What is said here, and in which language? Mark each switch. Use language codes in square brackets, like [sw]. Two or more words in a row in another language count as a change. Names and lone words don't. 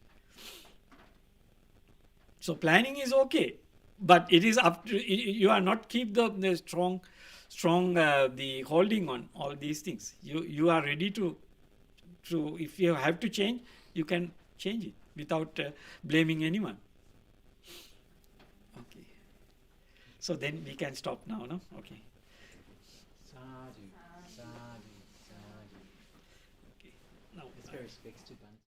[en] So planning is okay, but it is up to you are not keep the strong the holding on all these things. You are ready to if you have to change, you can change it without blaming anyone. Okay. So then we can stop now, no? Okay. [pi] Sadhu, sadhu, sadhu. [en] Okay. Now it's very fixed.